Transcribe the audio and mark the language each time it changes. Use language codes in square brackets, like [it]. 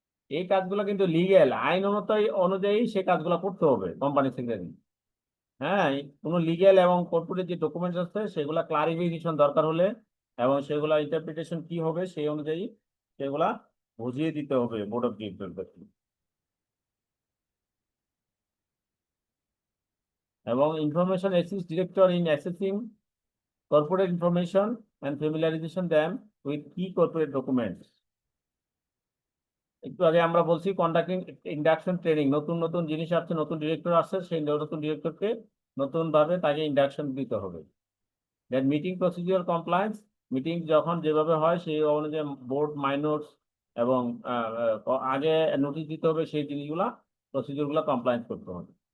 [bn] এই কাজগুলো কিন্তু লিগেল আইন অনুযায়ী সে কাজগুলো করতে হবে কোম্পানি সেক্রেটারি। হ্যাঁ, কোনো লিগেল এবং কর্পোরেট যে ডকুমেন্টস আছে সেগুলা ক্লারিফিকেশন দরকার হলে এবং সেগুলা ইন্টারপ্রিটেশন কি হবে সেই অনুযায়ী সেগুলা বুঝিয়ে দিতে হবে বোর্ড অফ ডিরেক্টরদেরকে। এবং [en] Information assist director in assessing corporate information and familiarization them with key corporate documents. [bn] একটু আগে আমরা বলছি কন্ডাক্টিং ইন্ডাকশন ট্রেনিং, নতুন নতুন জিনিস আসছে, নতুন ডিরেক্টর আসছে, সেই নতুন ডিরেক্টরকে নতুন ভাবে তাকে ইন্ডাকশন দিতে হবে। দেন মিটিং প্রসিডিউর কমপ্লায়েন্স, মিটিং যখন যেভাবে হয় সেই অনুযায়ী বোর্ড মাইনরস এবং আগে নোটিশ দিতে হবে, সেই জিনিসগুলা প্রসিডিউরগুলো কমপ্লায়েন্স করতে হবে।